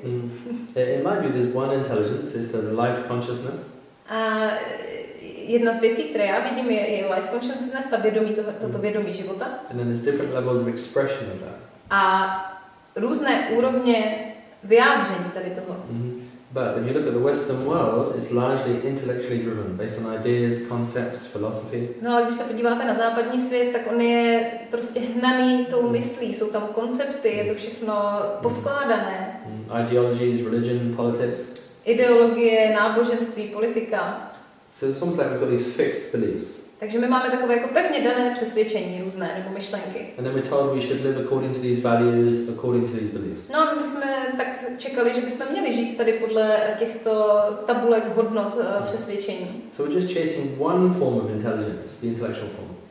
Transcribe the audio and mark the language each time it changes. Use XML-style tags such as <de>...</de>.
<en>In my view, there's one intelligence, is the life consciousness.</en> <cs>A jedna z věcí, které já vidím, je</cs> <en>life consciousness,</en> <cs>ta vědomí, toto vědomí života.</cs> <en>And then there's different levels of expression of that.</en> <cs>A různé úrovně vyjádření tady toho.</cs> <en>But if you look at the Western world, it's largely intellectually driven, based on ideas, concepts, philosophy.</en> <cs>No ale když se podíváte na západní svět, tak on je prostě hnaný tou myslí, jsou tam koncepty, je to všechno poskládané.</cs> <en>Ideologies, religion, politics.</en> <cs>Ideologie, náboženství, politika.</cs> <en>So it's almost like we've got these fixed beliefs.</en> <cs>Takže my máme takové jako pevně dané přesvědčení různé nebo myšlenky.</cs> <en>And then we're told we should live according to these values, according to these beliefs.</en> <cs>No a my jsme tak čekali, že bychom měli žít tady podle těchto tabulek hodnot přesvědčení.</cs> <en>So we're just chasing one form of intelligence, the intellectual form.</en>